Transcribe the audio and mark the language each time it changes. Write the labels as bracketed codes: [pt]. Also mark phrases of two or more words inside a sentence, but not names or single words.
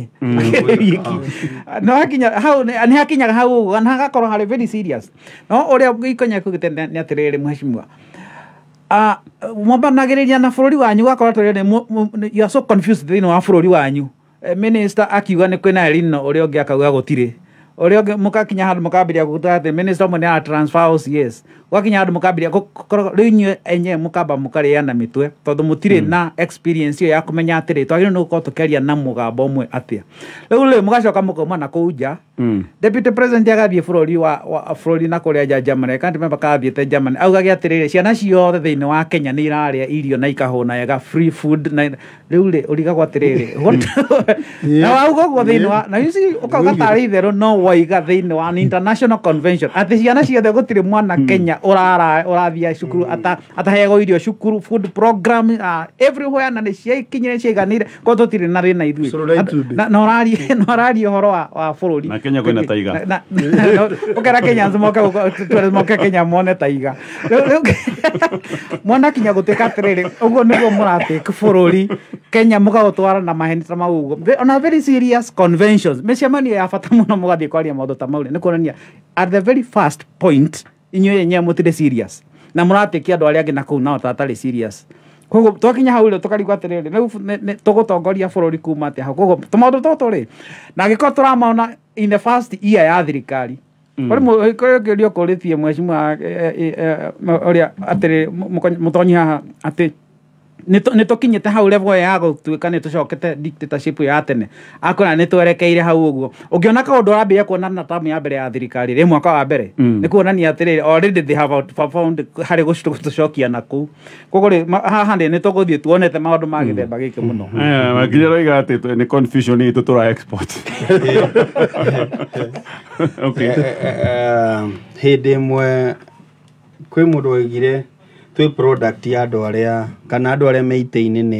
[ki] no hakinya hau nĩ hakinyaga hau ũguo na hagakorwo harĩ [en] very serious [ki] no ũrĩa Ikonya kuugĩte nĩ atĩrĩrĩ mheshimiwa mwambanagĩrĩria na bũrũri wanyu ũgakorwo atĩrĩrĩ [en] you are so confused [ki] thĩinĩ wa bũrũri wanyu minister akiuga nĩ kwĩna Elnino ũrĩa ũngĩ akauga gũtirĩ ũrĩa ũngĩ mũkakinya handũ mũkambiria gũta atĩ minister ũmwe nĩ ara transfer OCS gwakinya handũ mũkambiria rĩu inyuĩ enyewe mũkamba mũkarĩana mĩtwe tondũ mũtirĩ na experience ĩyo ya kũmenya atĩrĩ twagĩrĩirwo nĩ gũkorwo tũkĩaria na mũgambo ũmwe atĩa rĩu mũgacoka mũkauma na kũu nja [en] deputy president [ki] agathiĩ bũrũri na kũrĩa nja Germany [en] can't remember [ki] kathiĩte Germany augage atĩrĩrĩ ciana ciothe thĩinĩ wa Kenya nĩ irarĩa irio na ikahũna wega [en] free food [ki] na rĩu ũrigagwo atĩrĩrĩ na wauga ũguo thĩinĩ wa na ici ũkauga tarĩ itherũ no waiga thĩinĩ wa [en] international convention [ki] atĩ ciana ciothe gũtirĩ mwana Kenya ũrathia cukuru ataheagwo irio cukuru [en] food program everywhere [ki] na nĩ ciakinyire ciaiganire ko tũtirĩ na thĩna ithuĩ na ũraria ũhoro wa bũrũri na Kenya kwĩna taiga ũkera Kenya moke Kenya mone taiga mwana kinya gũtuĩka atĩrĩrĩ ũguo nĩguo mũratĩka bũrũri Kenya mũgaũtwara na maheni ta mau ũguo ona [en] very serious conventions [ki] mĩcemanio ya bata mũno mũgathiĩ kwaria maũndũ ta mau nĩ kuonania [en] at the very first point [ki] inyuĩ enyewe mũtirĩ serious na mũratĩkia andũ arĩa angĩ na kũu nao tatarĩ serious koguo twakinya hau rĩu tũkarigwo atĩrĩrĩ rĩu tũgũtongoria bũrũri kuma atĩa hau koguo tũmaũndũ tũtũ-rĩ na angĩkorwo tũramaona [en] in the first year [ki] ya thirikari kũrĩ ũkũrĩtie mheshimiwa ũrĩa atĩrĩ mũtonyi haha atĩ nĩ tũkinyĩte hau level ya gũtuĩka nĩ tũcokete dictatorship ya tene akwĩra nĩ twerekeire hau ũguo ũngĩona kaũndũ ũrambĩrĩria kuonana na tamu ya mbere ya thirikari rĩ mwaka wa mbere nĩ kuonania atĩrĩrĩ [en] already they have found [ki] harĩ gũtũcokia na kũu koguo rĩ haha nĩ tũgũthiĩ tuonete maũndũ ma gĩthemba gĩkĩ mũno nginya roiga atĩ nĩ confusion itũ tũra export hĩndĩ ĩmwe kwĩ mũndũ oigire twĩ product ya andũ arĩa kana andũ arĩa me itĩ-inĩ nĩ